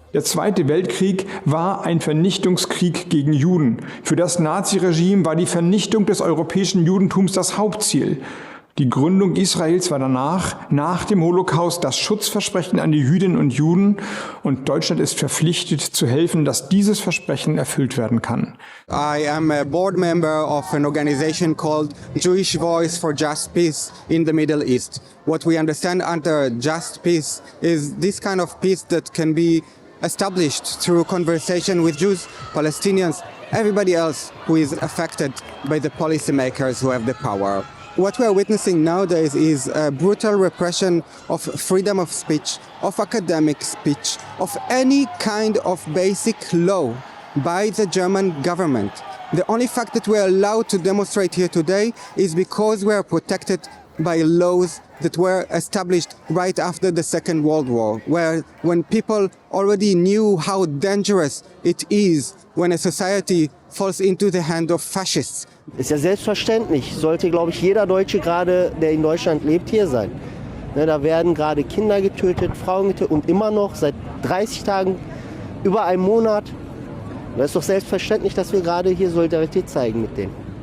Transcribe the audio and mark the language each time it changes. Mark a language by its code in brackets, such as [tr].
[de] Der Zweite Weltkrieg war ein Vernichtungskrieg gegen Juden. Für das Naziregime war die Vernichtung des europäischen Judentums das Hauptziel. Die Gründung Israels war danach, nach dem Holocaust, das Schutzversprechen an die Jüdinnen und Juden und Deutschland ist verpflichtet zu helfen, dass dieses Versprechen erfüllt werden kann. [en] I am a board member of an organization called Jewish Voice for Just Peace in the Middle East. What we understand under just peace is this kind of peace that can be established through conversation with Jews, Palestinians, everybody else who is affected by the policymakers who have the power. What we are witnessing nowadays is a brutal repression of freedom of speech, of academic speech, of any kind of basic law by the German government. The only fact that we are allowed to demonstrate here today is because we are protected by laws that were established right after the Second World War, where when people already knew how dangerous it is when a society falls into the hand of fascists. [de] Ist ja selbstverständlich, sollte, glaube ich, jeder Deutsche gerade, der in Deutschland lebt, hier sein. Ne, da werden gerade Kinder getötet, Frauen getötet und immer noch seit 30 Tagen, über einem Monat. Da ist doch selbstverständlich, dass wir gerade hier Solidarität zeigen mit denen.